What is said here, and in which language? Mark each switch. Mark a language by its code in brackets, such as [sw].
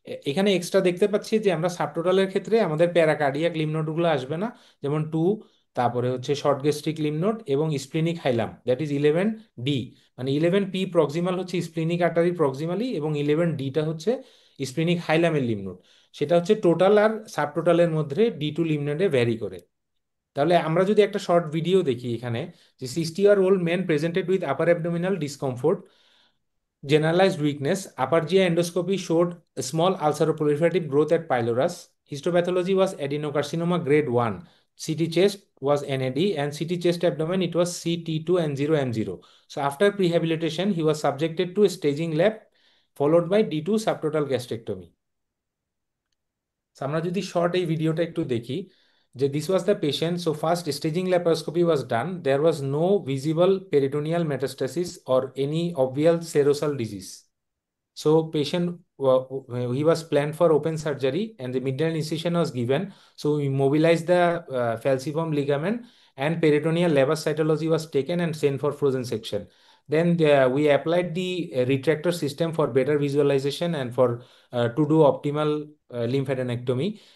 [bn] এখানে এক্সট্রা দেখতে পাচ্ছি যে আমরা সাবটোটালের ক্ষেত্রে আমাদের প্যারাকার্ডিয়াক লিম্ফনোডগুলো আসবে না, যেমন 2, তারপরে হচ্ছে শর্ট গ্যাস্ট্রিক লিম্ফনোড এবং splenic haulm, that is 11D। মানে 11P প্রক্সিমাল হচ্ছে স্প্লিনিক আর্টারি প্রক্সিমালি, এবং 11Dটা হচ্ছে স্প্লিনিক হাইলামের লিম্ফনোড। সেটা হচ্ছে টোটাল আর সাবটোটালের মধ্যে D2 লিমনেডে ভ্যারি করে। তাহলে আমরা যদি একটা শর্ট ভিডিও দেখি এখানে, যে [en] 60-year-old man presented with upper abdominal discomfort, generalized weakness, upper GI endoscopy showed a small ulceroproliferative growth at pylorus. Histopathology was adenocarcinoma grade 1. CT chest was NAD, and CT chest abdomen it was CT2N0M0. So after prehabilitation, he was subjected to a staging lab followed by D2 subtotal gastrectomy. [bn] So আমরা যদি short এই ভিডিওটা একটু দেখি, যে [en] This was the patient. So first staging laparoscopy was done, there was no visible peritoneal metastasis or any obvious serosal disease. So patient he was planned for open surgery and the medial incision was given. So we mobilized the falciform ligament and peritoneal Leber cytology was taken and sent for frozen section. Then we applied the retractor system for better visualization and for to do optimal lymphadenectomy.